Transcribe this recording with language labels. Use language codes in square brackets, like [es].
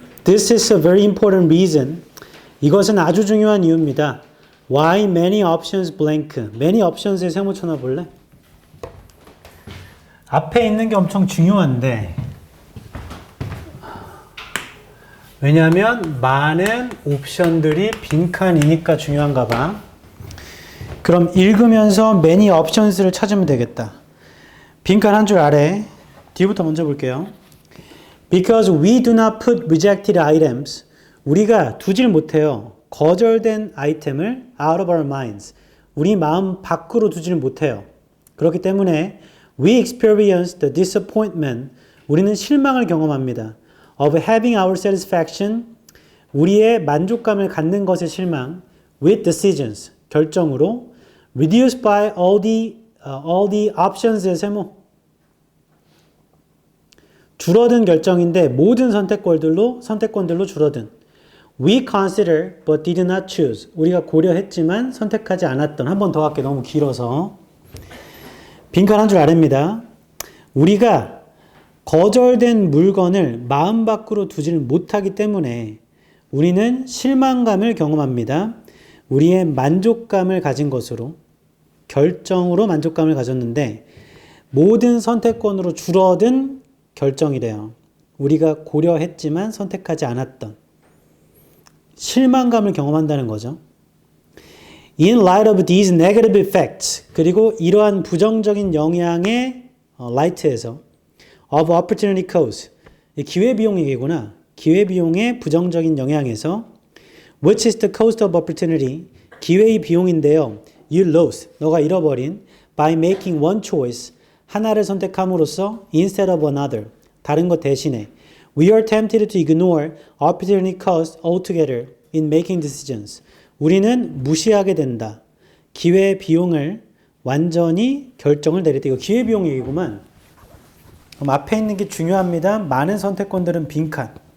[en] This is a very important reason. [ko] 이것은 아주 중요한 이유입니다. [en] Why many options blank. [ko] Many options에 세모 쳐놔볼래? 앞에 있는 게 엄청 중요한데 왜냐하면 많은 옵션들이 빈칸이니까 중요한가 봐. 그럼 읽으면서 many options를 찾으면 되겠다. 빈칸 한 줄 아래 뒤부터 먼저 볼게요. [en] Because we do not put rejected items. [ko] 우리가 두질 못해요. 거절된 아이템을 [en] out of our minds. [ko] 우리 마음 밖으로 두지를 못해요. 그렇기 때문에 [en] we experience the disappointment. [ko] 우리는 실망을 경험합니다. [en] of having our satisfaction. [ko] 우리의 만족감을 갖는 것의 실망. [en] with decisions. [ko] 결정으로. [en] reduced by all the options의 세모. [ko] 줄어든 결정인데 모든 선택권들로 줄어든. [en] We consider but did not choose. [ko] 우리가 고려했지만 선택하지 않았던. 한 번 더 할게 너무 길어서. 빈칸 한 줄 아래입니다. 우리가 거절된 물건을 마음 밖으로 두지를 못하기 때문에 우리는 실망감을 경험합니다. 우리의 만족감을 가진 것으로 결정으로 만족감을 가졌는데 모든 선택권으로 줄어든 결정이래요. 우리가 고려했지만 선택하지 않았던 실망감을 경험한다는 거죠. [en] In light of these negative effects, [ko] 그리고 이러한 부정적인 영향의 light에서 [en] of opportunity cost, [ko] 기회비용 얘기구나. 기회비용의 부정적인 영향에서 [en] which is the cost of opportunity, [ko] 기회의 비용인데요. [en] You lose, [ko] 너가 잃어버린 [en] by making one choice, [ko] 하나를 선택함으로써 [en] instead of another, [ko] 다른 것 대신에 [en] we are tempted to ignore opportunity cost altogether in making decisions. [ko] 우리는 무시하게 된다. 기회 비용을 완전히 결정을 내릴 때 이거 기회 비용 얘기구만. 그럼 앞에 있는 게 중요합니다. 많은 선택권들은 빈칸.